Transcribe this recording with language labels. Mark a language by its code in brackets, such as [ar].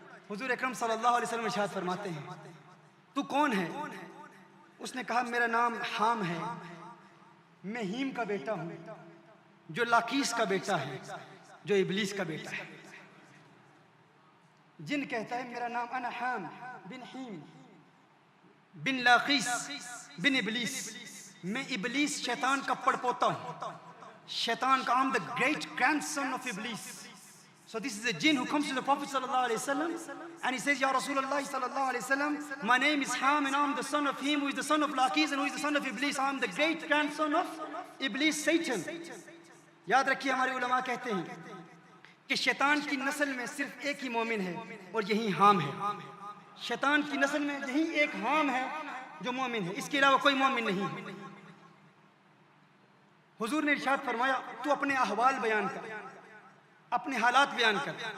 [ur] حضور اکرم صلی اللہ علیہ وسلم ارشاد فرماتے ہیں تو کون ہے؟ اس نے کہا میرا نام حام ہے, میں ہیم کا بیٹا ہوں, جو لاقیس کا بیٹا ہے, جو ابلیس کا بیٹا ہے. جن کہتا ہے میرا نام انا حام بن ہیم بن لاقیس بن ابلیس, میں ابلیس شیطان کا پڑپوتا ہوں, شیطان کا, [en] I'm the great grandson of Iblis. So this is a jinn who comes to the Prophet sallallahu alaihi wasallam and he says, Ya Rasulullah sallallahu alaihi wasallam, my name is Ham and I'm the son of him who is the son of Laqis and who is the son of Iblis. I'm the great grandson of Iblis, Satan. [ur] یاد رکھیے ہمارے علماء کہتے ہیں کہ شیطان کی نسل میں صرف ایک ہی مومن ہے اور یہی حام ہے. شیطان کی نسل میں یہی ایک حام ہے جو مومن ہے, اس کے علاوہ کوئی مومن نہیں ہے. حضور نے ارشاد فرمایا تو اپنے احوال بیان کر, اپنے حالات بیان کر.